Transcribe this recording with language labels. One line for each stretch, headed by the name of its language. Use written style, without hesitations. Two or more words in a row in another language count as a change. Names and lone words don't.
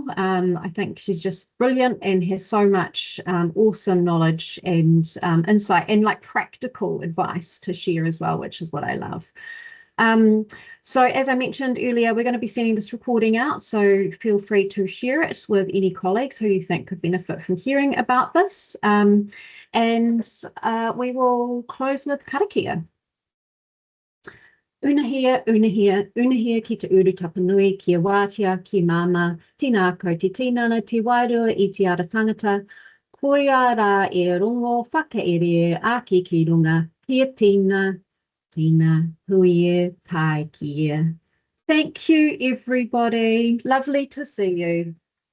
English: I think she's just brilliant and has so much awesome knowledge and insight and like practical advice to share as well, which is what I love. So as I mentioned earlier, we're going to be sending this recording out, so feel free to share it with any colleagues who you think could benefit from hearing about this. And we will close with karakia.
Māori: Unahia, unahia, unahia ki te uru tapanui, kia wātia, ki māma, tīnā kau te tinana, te wairua i te ara tangata, koia rā e rongo whakaere ake ki runga, kia tīna, tīna, hui e, tai ki e.
English: Thank you, everybody. Lovely to see you.